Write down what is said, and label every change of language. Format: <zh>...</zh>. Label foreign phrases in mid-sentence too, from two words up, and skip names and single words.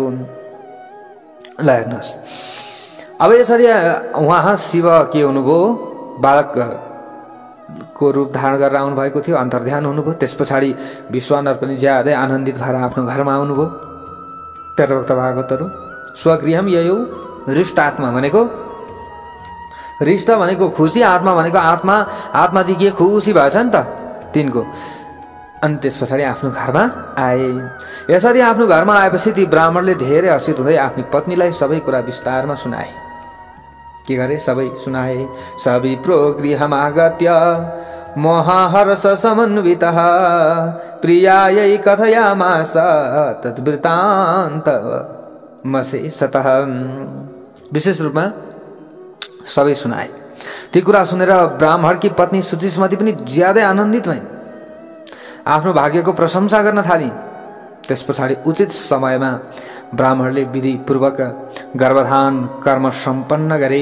<ne>ल हेर्नुहोस्, अब यसरी उहाँ शिव के हुनुभयो? बालकको रूप धारण गरेर आउनु भएको थियो, अन्तर्ध्यान हुनुभयो। त्यस पछाडि विश्वानर पनि ज्यादै आनन्दित भएर आफ्नो घरमा आउनुभयो। प्यारा भागवतहरु,</ne> <sa>स्वगृहम ययौ हृष्टात्मा</sa> <ne>भनेको, हृष्ट भनेको खुसी, आत्मा भनेको आत्मा, आत्मा चाहिँ के खुसी भएछ नि त तिनको। अनि त्यस पछाडि आफ्नो घरमा आए। यसरी आफ्नो घरमा आएपछि ती ब्राह्मणले धेरै हर्षित हुँदै आफ्नी पत्नीलाई सबै कुरा विस्तारमा सुनाए। के गरे? सबै सुनाए।</ne> <sa>सविप्रो गृहमागत्य महाहर्ष समन्वितः प्रियायै कथयामास तद्वृत्तान्तमशेषतः।</sa> <ne>विशेष रूपमा सबै सुनाए। ती कुरा सुनेर ब्राह्मणकी पत्नी सुचिस्मती पनि ज्यादै आनन्दित भइन्, आफ्नो भाग्यको प्रशंसा गर्न थालिन्। त्यस पछाडि उचित समयमा ब्राह्मणले विधिपूर्वक गर्भधान कर्म सम्पन्न गरे।</ne>